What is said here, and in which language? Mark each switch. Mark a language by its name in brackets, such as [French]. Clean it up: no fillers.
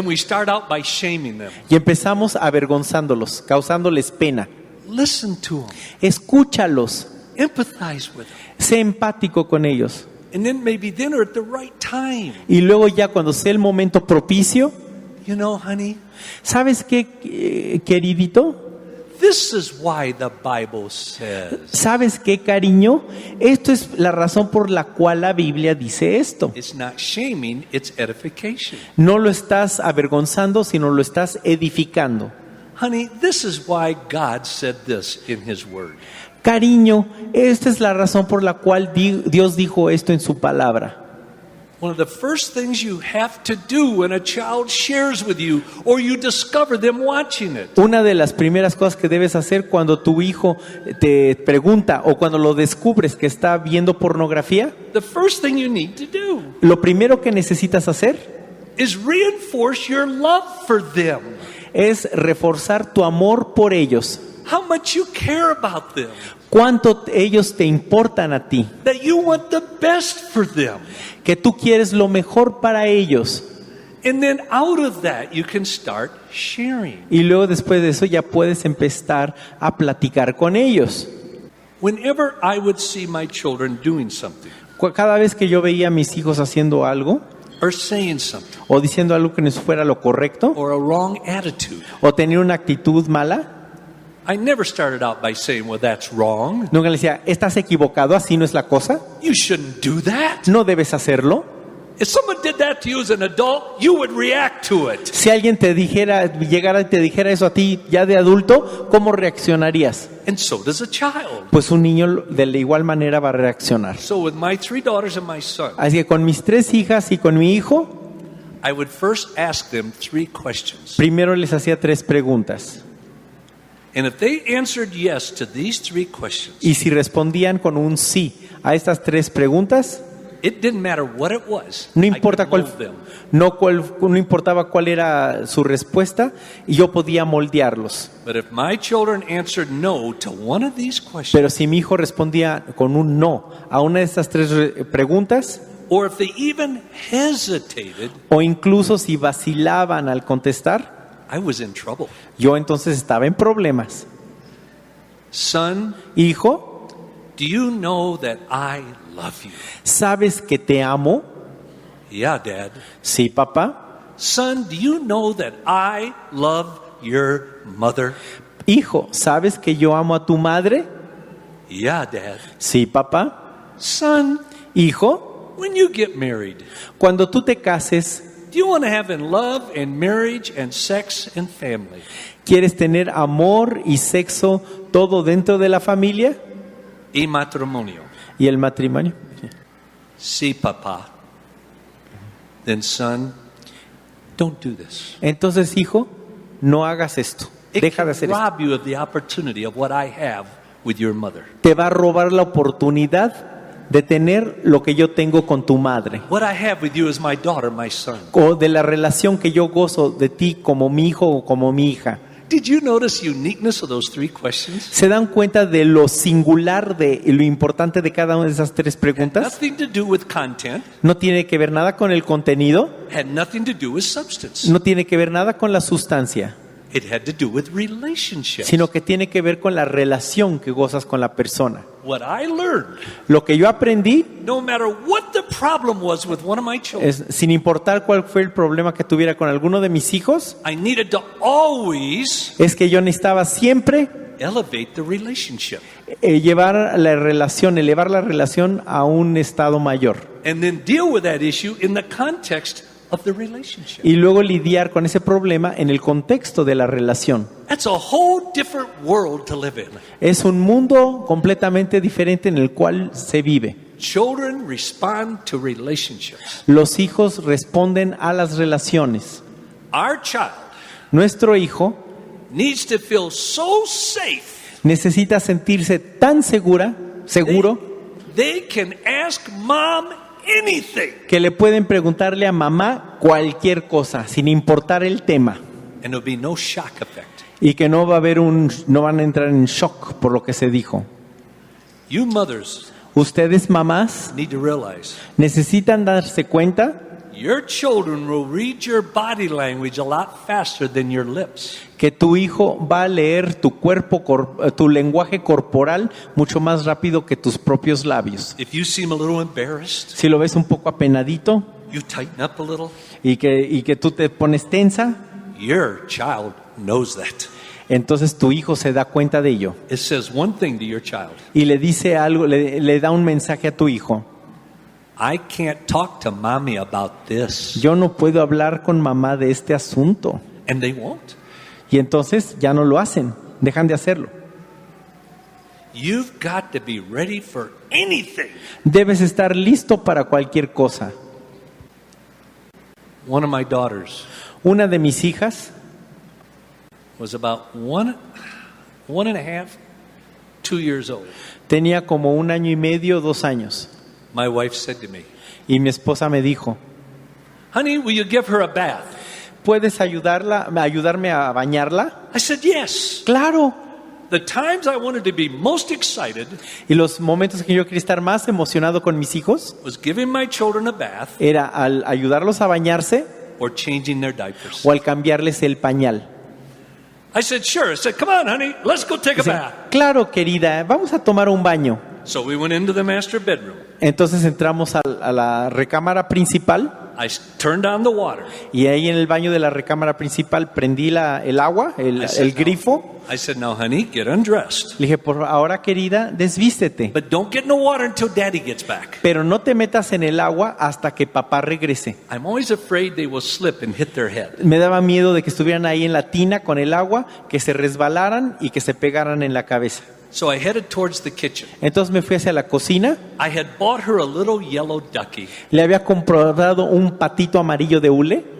[English] And we start out by shaming them. [Spanish] Y empezamos avergonzándolos, causándoles pena. [English] Listen to them. [Spanish] Escúchalos, [English] Empathize with them. [Spanish] sé empático con ellos. [English] And then maybe dinner at the right time. [Spanish] Y luego ya cuando sea el momento propicio, [English] You know, honey, [Spanish] ¿sabes qué, queridito? [English] this is why the Bible says. [Spanish] ¿Sabes qué, cariño? Esto es la razón por la cual la Biblia dice esto. [English] It's not shaming, it's edification. [Spanish] No lo estás avergonzando, sino lo estás edificando. [English] Honey, this is why God said this in His Word. [Spanish] Cariño, esta es la razón por la cual Dios dijo esto en su palabra. [English] One of the first things you have to do when a child shares with you or you discover them watching it [Spanish] Una de las primeras cosas que debes hacer cuando tu hijo te pregunta o cuando lo descubres que está viendo pornografía, [English] the first thing you need to do [Spanish] lo primero que necesitas hacer [English] is reinforce your love for them. [Spanish] es reforzar tu amor por ellos. [English] How much you care about them. [Spanish] Cuánto ellos te importan a ti, [English] That you want the best for them. [Spanish] que tú quieres lo mejor para ellos. [English] And then out of that, you can start sharing. [Spanish] Y luego después de eso ya puedes empezar a platicar con ellos. [English] Whenever I would see my children doing something [Spanish] Cada vez que yo veía a mis hijos haciendo algo [English] or saying something [Spanish] o diciendo algo que no fuera lo correcto [English] or a wrong attitude, [Spanish] o tenía una actitud mala, [English] I never started out by saying, well, that's wrong. [Spanish] nunca le decía, ¿estás equivocado? ¿Así no es la cosa? [English] You shouldn't do that. [Spanish] ¿No debes hacerlo? [English] If someone did that to you as an adult, you would react to it. [Spanish] Si alguien te dijera, llegara y te dijera eso a ti ya de adulto, ¿cómo reaccionarías? [English] And so does a child. [Spanish] Pues un niño de la igual manera va a reaccionar. [English] So with my 3 daughters and my son, [Spanish] Así que con mis 3 hijas y con mi hijo, [English] I would first ask them 3 questions. [Spanish] primero les hacía 3 preguntas. [English] And if they answered yes to these 3 questions, [Spanish] Y si respondían con un sí a estas 3 preguntas, [English] it didn't matter what it was. [Spanish] no [English] I [Spanish] importa [English] could mold them. [Spanish] no importaba cuál era su respuesta, y yo podía moldearlos. [English] But if my children answered no to one of these questions, [Spanish] Pero si mi hijo respondía con un no a una de estas 3 preguntas, [English] or if they even hesitated, [Spanish] o incluso si vacilaban al contestar, [English] I was in trouble. [Spanish] yo entonces estaba en problemas. [English] Son, [Spanish] Hijo, [English] do you know that I love you? [Spanish] ¿sabes que te amo? [English] Yeah, Dad. [Spanish] Sí, papá. [English] Son, do you know that I love your mother? [Spanish] Hijo, ¿sabes que yo amo a tu madre? [English] Yeah, Dad. [Spanish] Sí, papá. [English] Son, [Spanish] Hijo, [English] when you get married, [Spanish] cuando tú te cases, [English] do you want to have in love and marriage and sex and family? [Spanish] ¿quieres tener amor y sexo todo dentro de la familia? Y matrimonio. ¿Y el matrimonio? Sí, papá. [English] Then, son, don't do this. [Spanish] Entonces, hijo, no hagas esto. [English] It [Spanish] Deja [English] can [Spanish] de hacer esto. [English] rob you of the opportunity of what I have with your mother. [Spanish] Te va a robar la oportunidad de tener lo que yo tengo con tu madre, [English] What I have with you is my daughter, my son. [Spanish] o de la relación que yo gozo de ti como mi hijo o como mi hija. [English] Did you notice the uniqueness of those 3 questions? [Spanish] ¿Se dan cuenta de lo singular de y lo importante de cada una de esas 3 [English] Had [Spanish] preguntas? [English] nothing to do with content, [Spanish] No tiene que ver nada con el contenido, [English] had nothing to do with substance. [Spanish] no tiene que ver nada con la sustancia, [English] It had to do with relationships. [Spanish] sino que tiene que ver con la relación que gozas con la persona. [English] What I learned, [Spanish] Lo que yo aprendí [English] no matter what the problem was with one of my children, [Spanish] es, sin importar cuál fue el problema que tuviera con alguno de mis hijos, [English] I needed to always [Spanish] es que yo necesitaba siempre [English] elevate the relationship [Spanish] elevar la relación a un estado mayor. [English] and then deal with that issue in the context of the relationship. [Spanish] Y luego lidiar con ese problema en el contexto de la relación. [English] That's a whole different world to live in. [Spanish] Es un mundo completamente diferente en el cual se vive. [English] Children respond to relationships. [Spanish] Los hijos responden a las relaciones. [English] Our child [Spanish] Nuestro hijo [English] needs to feel so safe [Spanish] necesita sentirse tan seguro [English] they can ask mom anything [Spanish] que le pueden preguntarle a mamá cualquier cosa, sin importar el tema, [English] and there'll be no shock effect. [Spanish] y que no van a entrar en shock por lo que se dijo. [English] You mothers [Spanish] Ustedes, mamás, [English] need to realize [Spanish] necesitan darse cuenta [English] your children will read your body language a lot faster than your lips. [Spanish] que tu hijo va a leer tu lenguaje corporal mucho más rápido que tus propios labios. [English] If you seem a little embarrassed, [Spanish] Si lo ves un poco apenadito [English] you tighten up a little. [Spanish] y que tú te pones tensa, [English] Your child knows that. [Spanish] entonces tu hijo se da cuenta de ello [English] It says one thing to your child. [Spanish] y le dice algo, le da un mensaje a tu hijo. [English] I can't talk to mommy about this. [Spanish] Yo no puedo hablar con mamá de este asunto. [English] And they won't. [Spanish] Y entonces ya no lo hacen, dejan de hacerlo. [English] You've got to be ready for anything. [Spanish] Debes estar listo para cualquier cosa. [English] One of my daughters [Spanish] Una de mis hijas [English] was about one and a half, 2 years old. [Spanish] tenía como 1 año y medio, 2 años. [English] My wife said to me, [Spanish] Y mi esposa me dijo, [English] honey, will you give her a bath? [Spanish] ¿puedes ayudarme a bañarla? [English] I said, yes. [Spanish] Claro. [English] The times I wanted to be most excited [Spanish] Y los momentos que yo quería estar más emocionado con mis hijos [English] was giving my children a bath [Spanish] era al ayudarlos a bañarse [English] or changing their diapers. [Spanish] o al cambiarles el pañal. [English] I said, sure. I said, come on, honey, let's go take a [Spanish] Dice, [English] bath. [Spanish] claro, querida, vamos a tomar un baño. [English] So we went into the master bedroom. [Spanish] Entonces entramos a la recámara principal [English] Turned on the water. [Spanish] y ahí en el baño de la recámara principal prendí el agua, el grifo. [English] I said, now, honey, get undressed. [Spanish] Le dije, por ahora, querida, desvístete. [English] But don't get in the water until Daddy gets back. [Spanish] Pero no te metas en el agua hasta que papá regrese. [English] I'm always afraid they will slip and hit their head. [Spanish] Me daba miedo de que estuvieran ahí en la tina con el agua, que se resbalaran y que se pegaran en la cabeza. [English] So I headed towards the kitchen. [Spanish] Entonces me fui hacia la cocina. [English] I had bought her a little yellow ducky [Spanish] Le había comprado un patito amarillo de hule